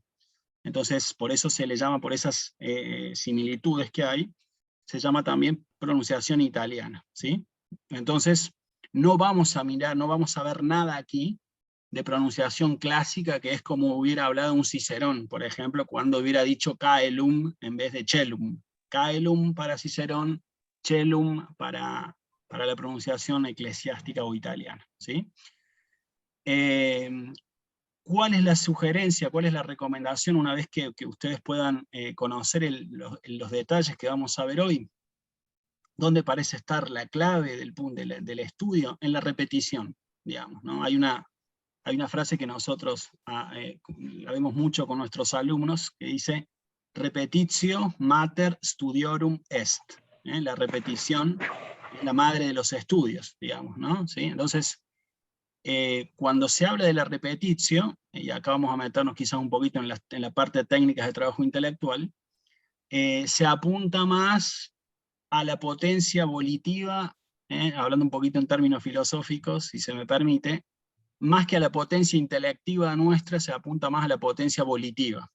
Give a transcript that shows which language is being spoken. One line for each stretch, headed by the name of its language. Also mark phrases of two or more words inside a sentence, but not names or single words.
Spanish: Entonces, por eso se le llama, por esas similitudes que hay, se llama también pronunciación italiana, ¿sí? Entonces, no vamos a ver nada aquí de pronunciación clásica, que es como hubiera hablado un Cicerón, por ejemplo, cuando hubiera dicho caelum en vez de cellum. Caelum para Cicerón, cellum para la pronunciación eclesiástica o italiana, ¿sí? ¿Cuál es la sugerencia, cuál es la recomendación una vez que ustedes puedan conocer los detalles que vamos a ver hoy? ¿Dónde parece estar la clave del estudio? En la repetición, digamos, ¿no? Hay una frase que nosotros la vemos mucho con nuestros alumnos, que dice,
Latin: repetitio mater studiorum est.
Spanish: La repetición es la madre de los estudios, digamos, ¿no? ¿Sí? Entonces, cuando se habla de la repetitio, y acá vamos a meternos quizás un poquito en la parte técnica de trabajo intelectual, se apunta más a la potencia volitiva, hablando un poquito en términos filosóficos, si se me permite, más que a la potencia intelectiva nuestra, se apunta más a la potencia volitiva.